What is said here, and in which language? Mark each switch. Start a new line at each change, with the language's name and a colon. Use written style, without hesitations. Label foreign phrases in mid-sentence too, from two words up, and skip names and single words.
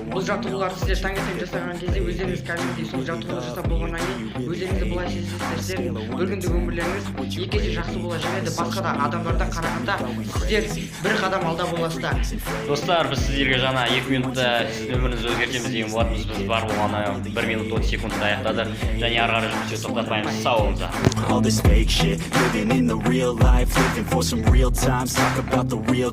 Kazakh: Бұл жаттығуларды сіздер таңертең жасаған кезде өздеріңіз кәдімгідей сол жаттығуды жасап болғаннан кейін өздеріңізді былай сезінсеңіздер, бір күндік өмірлеріңіз 2 есе жақсы болады, және де басқа да адамдардан қарағанда сіздер бір қадам алда боласыздар. Достар, біз сіздерге жаңа 2 минутта өміріңізді өзгертеміз деген болатынбыз. Біз бар болғаны 1 минут 30 секундта аяқтадық, және ары қарай жұмысты тоқтатпаймыз. Сау болыңыздар.
English: All this fake shit, living in the real life, living for some real times, talk about the real